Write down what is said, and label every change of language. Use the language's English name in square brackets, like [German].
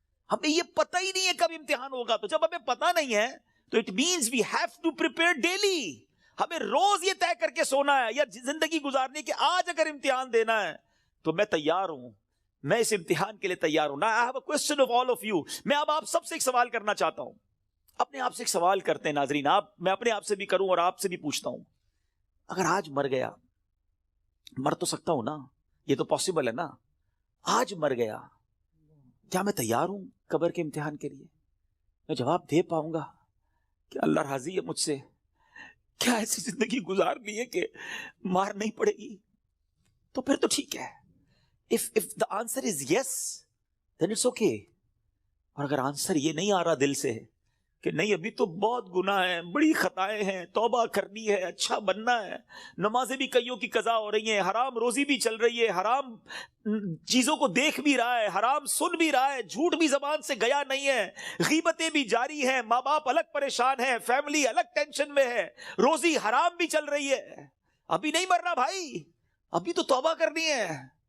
[Urdu] ہمیں یہ پتہ ہی نہیں ہے کب امتحان ہوگا۔ تو جب ہمیں پتہ نہیں ہے تو [English] it means we have to prepare daily, [Urdu] ہمیں روز یہ طے کر کے سونا ہے یا زندگی گزارنے کہ آج اگر امتحان دینا ہے تو میں تیار ہوں، میں اس امتحان کے لیے تیار ہوں۔ [English] Now I have a question of all of you، [Urdu] میں اب آپ سب سے ایک سوال کرنا چاہتا ہوں، اپنے آپ سے ایک سوال کرتے ہیں ناظرین، میں اپنے آپ سے بھی کروں اور آپ سے بھی پوچھتا ہوں، اگر آج مر گیا، مر تو سکتا ہوں نا، یہ تو پاسبل ہے نا، آج مر گیا کیا میں تیار ہوں قبر کے امتحان کے لیے؟ میں جواب دے پاؤں گا کہ اللہ راضی ہے مجھ سے؟ کیا ایسی زندگی گزارنی ہے کہ مار نہیں پڑے گی؟ تو پھر تو ٹھیک ہے. [English] if the answer is yes then it's okay. [Urdu] اور اگر آنسر یہ نہیں آ رہا دل سے کہ نہیں ابھی تو بہت گناہ ہیں، بڑی خطائیں ہیں، توبہ کرنی ہے، اچھا بننا ہے، نمازیں بھی کئیوں کی قضا ہو رہی ہیں، حرام روزی بھی چل رہی ہے، حرام چیزوں کو دیکھ بھی رہا ہے، حرام سن بھی رہا ہے، جھوٹ بھی زبان سے گیا نہیں ہے، غیبتیں بھی جاری ہیں، ماں باپ الگ پریشان ہیں، فیملی الگ ٹینشن میں ہے، روزی حرام بھی چل رہی ہے، ابھی نہیں مرنا بھائی، ابھی تو توبہ کرنی ہے.